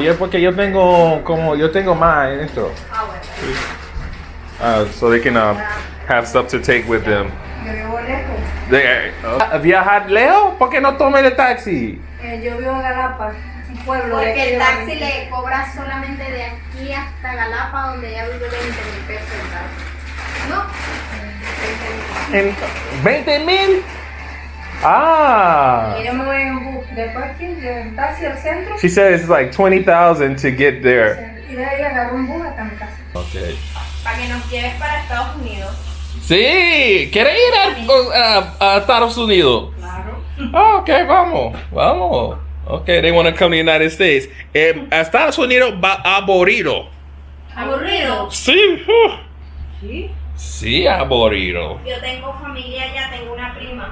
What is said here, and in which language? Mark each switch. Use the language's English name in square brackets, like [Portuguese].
[Spanish] Yo porque yo tengo más en esto. [English] So they can have stuff to take with them. [Spanish] Yo vivo lejos. ¿Viajar lejos? ¿Por qué no tome el taxi? Yo vivo en Galapa, un pueblo. Porque el taxi le cobra solamente de aquí hasta Galapa, donde ya vive 20,000 pesos el taxi. ¿En 20,000? Ah. Y yo me voy en bus de parking, de taxi al centro. [English] She said it's like 20,000 to get there. [Spanish] Y de ahí agarro un bus hasta mi casa. [English] Okay. [Spanish] Para que nos lleves para Estados Unidos. Sí, ¿quiere ir a Estados Unidos? Claro. [English] Oh, okay, vamos. Okay, they want to come to the United States. [Spanish] A Estados Unidos va aburrido. ¿Aburrido? Sí. ¿Sí? Sí, aburrido. Yo tengo familia allá, tengo una prima.